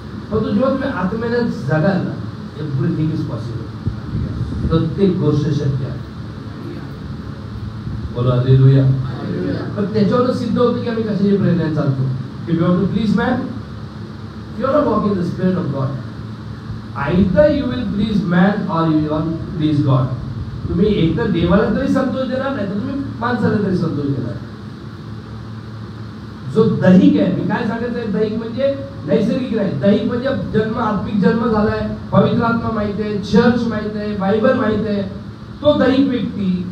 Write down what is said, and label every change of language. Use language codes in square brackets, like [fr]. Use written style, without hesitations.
[mr] परंतु जेव्हा तुम्ही आत्म्याने जगाल ना, [en] Everything is possible. [mr] प्रत्येक गोष्ट शक्य आहे. बोला हालेलुया. पण त्याच्यावर सिद्ध होतं की आम्ही कशाची प्रेरणेने चालतो. [en] If you want to please man, you are not walking in the spirit of God. Either you will please man or you will please God. [mr] तुम्ही एकतर देवाला तरी संतोष देणार, नाही तर तुम्ही माणसाला तरी संतोष देणार. जो दैहिक आहे, मी काय सांगायचं आहे, दैहिक म्हणजे नैसर्गिक नाही. दैहिक म्हणजे जन्म, आत्मिक जन्म झालाय, पवित्र आत्मा माहित आहे, चर्च माहित आहे, बायबल माहित आहे, तो दैहिक व्यक्ती.